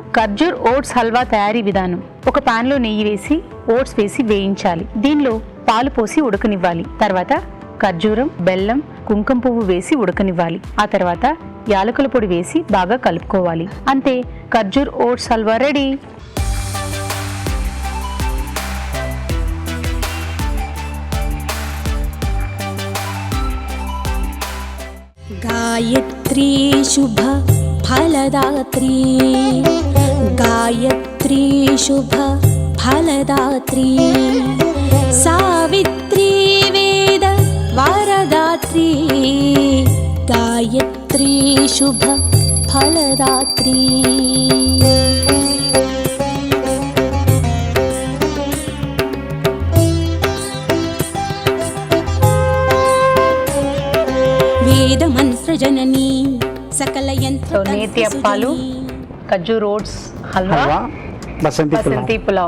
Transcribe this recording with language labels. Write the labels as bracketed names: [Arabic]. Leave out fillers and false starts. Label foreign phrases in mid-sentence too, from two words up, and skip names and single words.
[Telugu] ఖర్జూర్ ఓట్స్ హల్వా తయారీ విధానం: ఒక పాన్ లో నెయ్యి వేసి ఓట్స్ వేసి వేయించాలి. దీనిలో పాలు పోసి ఉడకనివ్వాలి. తర్వాత ఖర్జూరం, బెల్లం, కుంకుమ పువ్వు వేసి ఉడకనివ్వాలి. ఆ తర్వాత యాలకుల పొడి వేసి బాగా కలుపుకోవాలి. అంతే, ఖర్జూర్ ఓట్స్ హల్వా రెడీ. [Sanskrit] गायत्री शुभ फलदात्री, गायत्री शुभ फलदात्री, सावित्री वेद वरदात्री, गायत्री शुभ फलदात्री. వేదమంత్రజననీ సకల యంత్ర [Telugu] నేతి అప్పాలు, ఖర్జూర్ ఓట్స్ హల్వా, బసంతి పులావ్.